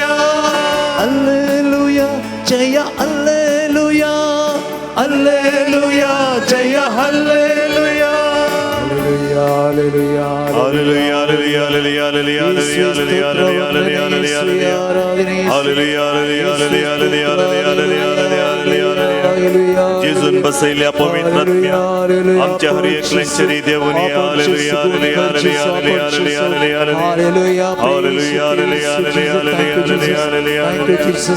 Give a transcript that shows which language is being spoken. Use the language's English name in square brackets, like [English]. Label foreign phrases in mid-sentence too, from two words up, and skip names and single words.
[Kannada] ಅಲ್ಲೇಲುಯ ಜಯ ಅಲ್ಲೇಲುಯ ಹಲ್ಲೇಲೂಯ ಜಯ ಹಲ್ಲೇಲೂಯ [English] Hallelujah, hallelujah. [Kannada] ಹಲ್ಲೇಲೂಯ ಹಲ್ಲೇಲೂಯ ಹಲ್ಲೇಲೂಯ ಹಲ್ಲೇಲೂಯ ಹಲ್ಲೇಲೂಯ ಹಲ್ಲೇಲೂಯ ಹಲ್ಲೇಲೂಯ [Konkani] जेजून बसयल्या पवित्र आत्म्या आमच्या हर एकल्यांचेरी देवनी हालेलुया हालेलुया हालेलुया हालेलुया हालेलुया हालेलुया हालेलुया हालेलुया हालेलुया [English] Thank you, Jesus.